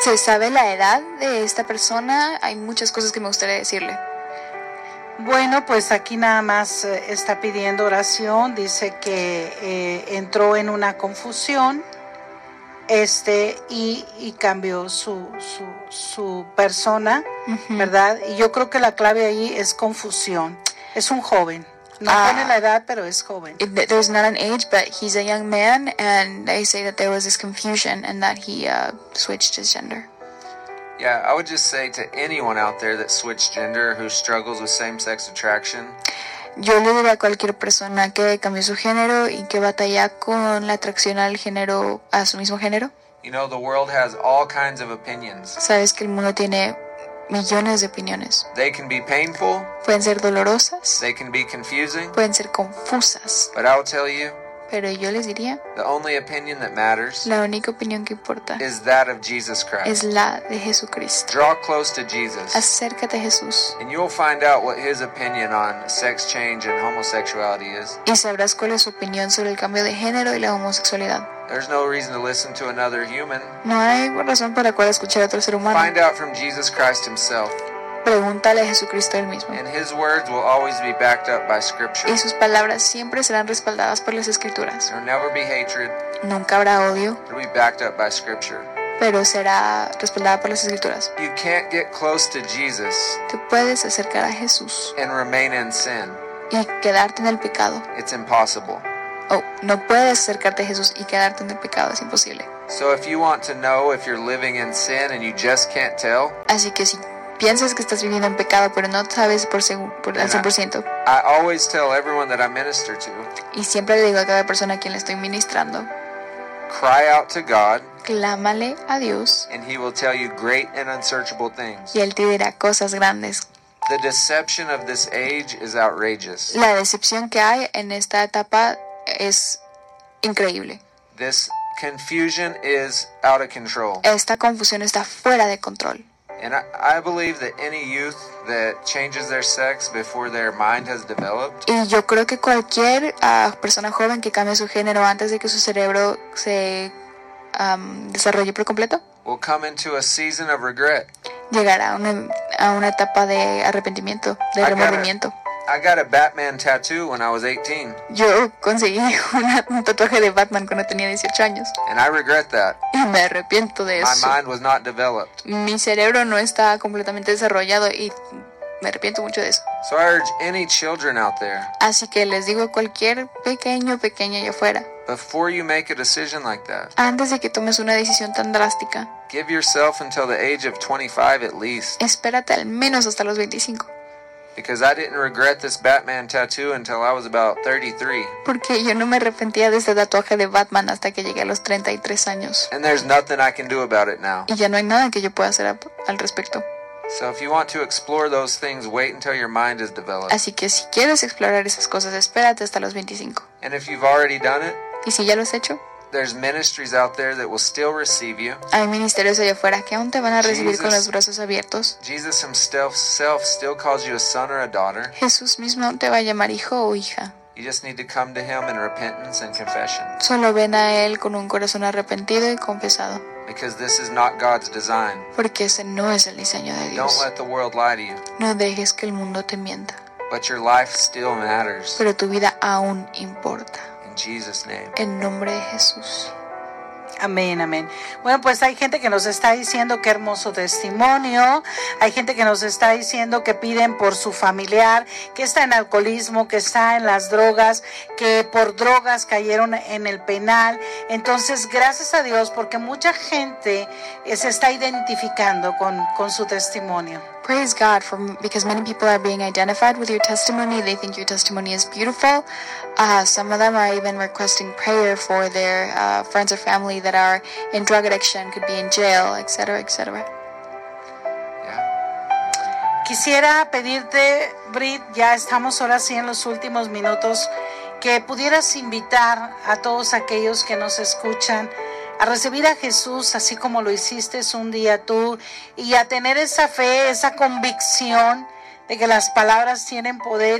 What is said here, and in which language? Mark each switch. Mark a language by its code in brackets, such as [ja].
[es] ¿Se sabe la edad de esta persona? Hay muchas cosas que me gustaría decirle. Bueno, pues aquí nada más está pidiendo oración. Dice que entró en una confusión. Y cambió su persona, uh-huh. ¿Verdad? Y yo creo que la clave ahí es confusión. Es un joven. No tiene la edad, pero es joven. [en] There's not an age, but he's a young man, and they say that there was this confusion and that he switched his gender. Yeah, I would just say to anyone out there that switched gender who struggles with same-sex attraction. [es] Yo le diría a cualquier persona que cambió su género y que batalla con la atracción al género, a su mismo género. [en] You know, the world has all kinds of opinions. [es] Sabes que el mundo tiene millones de opiniones. [en] They can be painful. [es] Pueden ser dolorosas. [en] They can be confusing. [es] Pueden ser confusas. [en] But I'll tell you, [es] pero yo les diría, [en] the only opinion that matters, [es] la única opinión que importa, [en] is that of Jesus Christ, [es] es la de Jesucristo. [en] Draw close to Jesus, [es] acércate a Jesús, [en] and you'll find out what his opinion on sex change and homosexuality is, [es] y sabrás cuál es su opinión sobre el cambio de género y la homosexualidad. [en] There's no reason to listen to another human. [es] No hay razón para cuál escuchar a otro ser humano. [en] Find out from Jesus Christ himself. [es] Pregúntale a Jesucristo él mismo. [en] And his words will always be backed up by scripture. [es] Y sus palabras siempre serán respaldadas por las escrituras. [en] There'll never be hatred. [es] Nunca habrá odio. [en] It'll be backed up by scripture. [es] Pero será respaldada por las escrituras. [en] You can't get close to Jesus. [es] Te puedes acercar a Jesús. [en] And remain in sin. [es] Y quedarte en el pecado. [en] It's impossible. [es] Oh, no puedes acercarte a Jesús y quedarte en el pecado, es imposible. [en] So if you want to know if you're living in sin and you just can't tell. [es] Así que si piensas que estás viviendo en pecado, pero no sabes por al 100%. [en] I always tell everyone that I minister to. [es] Y siempre le digo a cada persona a quien le estoy ministrando. [en] Cry out to God. [es] Clámale a Dios. [en] And he will tell you great and unsearchable things. [es] Y él te dirá cosas grandes. [en] The deception of this age is outrageous. [es] La decepción que hay en esta etapa es increíble. [en] This confusion is out of control. [es] Esta confusión está fuera de control. [en] And I believe that any youth that changes their sex before their mind has developed. [es] Y yo creo que cualquier persona joven que cambie su género antes de que su cerebro se desarrolle por completo. [en] Will come into a season of regret. [es] Llegará a una etapa de arrepentimiento, de remordimiento. [en] I got a Batman tattoo when I was 18. [es] Yo conseguí un tatuaje de Batman cuando tenía 18 años. [en] And I regret that. [es] Y me arrepiento de eso. [en] My mind was not developed. [es] Mi cerebro no estaba completamente desarrollado y me arrepiento mucho de eso. [en] So I urge any children out there. [es] Así que les digo a cualquier pequeño, pequeña allá afuera. [en] Before you make a decision like that. [es] Antes de que tomes una decisión tan drástica. [en] Give yourself until the age of 25 at least. [es] Espérate al menos hasta los 25. [en] Because I didn't regret this Batman tattoo until I was about 33. [es] Porque yo no me arrepentía de este tatuaje de Batman hasta que llegué a los 33 años. [en] And there's nothing I can do about it now. [es] Y ya no hay nada que yo pueda hacer al respecto. [en] So if you want to explore those things, wait until your mind is developed. [es] Así que si quieres explorar esas cosas, espérate hasta los 25. [en] And if you've already done it, [es] ¿y si ya lo has hecho? [en] There's ministries out there that will still receive you. [es] Hay ministerios allá afuera que aún te van a recibir con los brazos abiertos. [en] Jesus himself still calls you a son or a daughter. [es] Jesús mismo te va a llamar hijo o hija. [en] You just need to come to him in repentance and confession. [es] Solo ven a él con un corazón arrepentido y confesado. [en] Because this is not God's design. [es] Porque ese no es el diseño de Dios. [en] Don't let the world lie to you. [es] No dejes que el mundo te mienta. [en] But your life still matters. [es] Pero tu vida aún importa. [en] In Jesus' name. [es] En nombre de Jesús. Amén, amén. Bueno, pues hay gente que nos está diciendo qué hermoso testimonio. Hay gente que nos está diciendo que piden por su familiar, que está en alcoholismo, que está en las drogas, que por drogas cayeron en el penal. Entonces, gracias a Dios, porque mucha gente se está identificando con su testimonio. [en] Praise God, because many people are being identified with your testimony. They think your testimony is beautiful. Some of them are even requesting prayer for their friends or family that are in drug addiction, could be in jail, etc., etc. [es] Quisiera pedirte, Brit, ya estamos ahora sí en los últimos minutos, que pudieras invitar a todos aquellos que nos escuchan a recibir a Jesús así como lo hiciste un día tú y a tener esa fe, esa convicción de que las palabras tienen poder.